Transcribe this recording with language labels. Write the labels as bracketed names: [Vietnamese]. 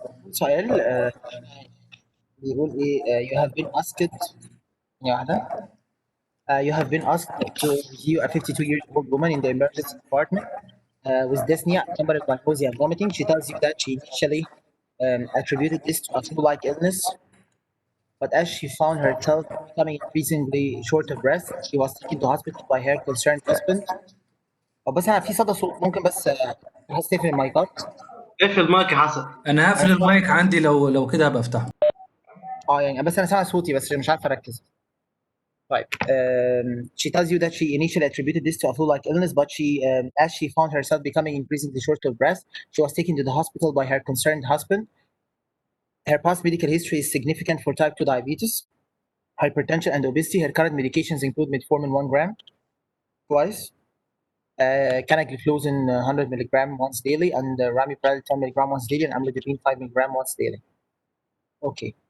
[Arabic] سؤال بيقول ايه [English] you have been asked [Arabic] ثانية واحدة. [English] You have been asked to review a 52-year-old woman in the emergency department with dyspnea accompanied by nausea and vomiting. She tells you that she initially attributed this to a flu-like illness, but as she found herself becoming increasingly short of breath, she was taken to hospital by her concerned husband. [Arabic] بس انا في صدى صوت ممكن بس بحس تقفل المايكات. اقفل المايك يا حسن. انا هقفل المايك عندي لو كده هبقى افتحه. يعني بس انا سامع صوتي بس مش عارف اركز. [English] Right. She tells you that she initially attributed this to a flu-like illness, but as she found herself becoming increasingly short of breath, she was taken to the hospital by her concerned husband. Her past medical history is significant for type 2 diabetes, hypertension, and obesity. Her current medications include metformin 1 gram twice, canagliflozin 100 milligram once daily, and ramipril 10 milligram once daily, and amlodipine 5 milligram once daily. Okay.